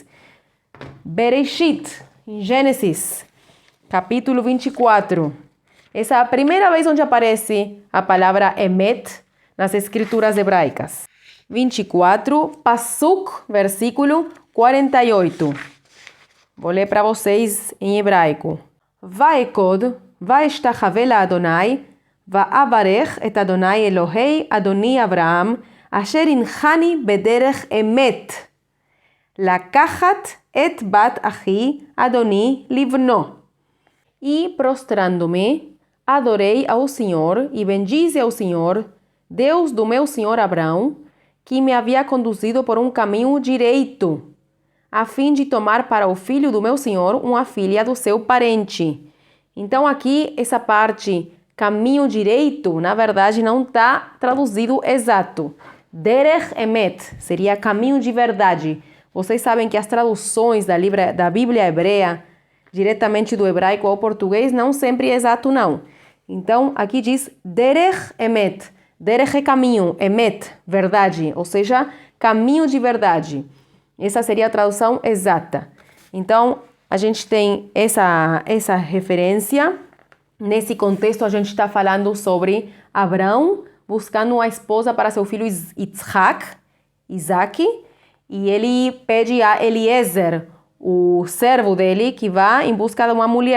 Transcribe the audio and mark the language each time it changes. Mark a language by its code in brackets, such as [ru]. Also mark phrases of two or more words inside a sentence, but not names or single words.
[pt] Bereshit, em Gênesis, capítulo 24. Essa é a primeira vez onde aparece a palavra emet nas escrituras hebraicas. 24, Pasuk, versículo 48. Vou ler para vocês em hebraico. [he] ואקד ואשתחוה לה' ואברך את ה' אלהי אדני אברהם אשר הנחני בדרך אמת לקחת את בת אחי אדני לבנו. [pt] E prostrando-me, adorei ao Senhor e bendize ao Senhor, Deus do meu Senhor Abraão, que me havia conduzido por um caminho direito, a fim de tomar para o filho do meu Senhor uma filha do seu parente. Então aqui, essa parte, caminho direito, na verdade não está traduzido exato. [he] דרך אמת [pt] seria caminho de verdade. Vocês sabem que as traduções da Bíblia hebreia, diretamente do hebraico ao português, não sempre é exato, não. Então, aqui diz [he] דרך אמת. [pt] Derech é caminho, emet, verdade, ou seja, caminho de verdade. Essa seria a tradução exata. Então, a gente tem essa referência. Nesse contexto, a gente está falando sobre Abraão buscando uma esposa para seu filho Isaac, e ele pede a Eliezer, o servo dele, que vá em busca de uma mulher.